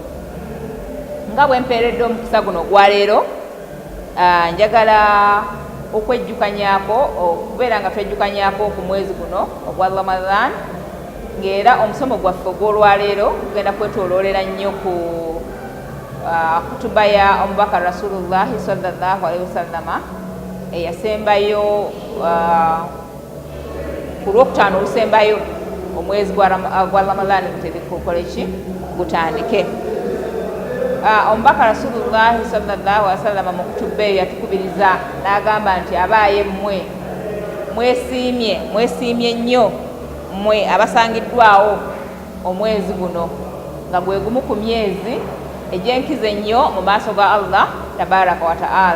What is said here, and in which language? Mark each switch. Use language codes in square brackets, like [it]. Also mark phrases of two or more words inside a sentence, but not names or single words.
[lg] Nga bwe mpeeredde omukisa guno gwa leero, njagala okwejjukanyako okubeera nga twejjukanyako ku mwezi guno ogwa Ramadan, ng'era omusomo gwaffe ogw'olwaleero tugenda kwetooloolera nnyo ku kutuba ya omubaka [ar] رسول الله صلى الله عليه وسلم [lg] eyasembayo ku Lwokutaano olusembayo omwezi gwa Ramadan guteekwa ki gutandike. Omubaka [ar] رسول الله صلى الله عليه وسلم [lg] mu kutuba eyo yatukubiriza n'agamba nti abaaye mmwe mwesiimye nnyo mmwe abasangiddwawo omwezi guno nga gwe gumu ku myezi egyenkize nnyo mu maaso ga [ar] الله تبارك وتعالى.